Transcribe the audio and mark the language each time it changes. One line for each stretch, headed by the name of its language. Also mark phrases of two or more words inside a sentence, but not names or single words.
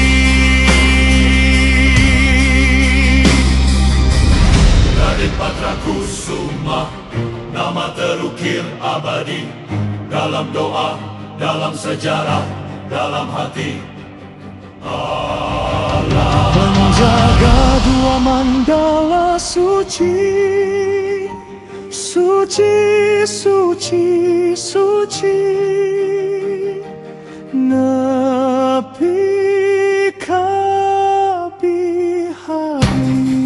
Indonesian: Raden Patrakusuma, nama terukir abadi dalam doa, dalam sejarah, dalam hati. Menjaga dua mandala suci, suci, suci, suci,
Sundanese: nepi kapi hari.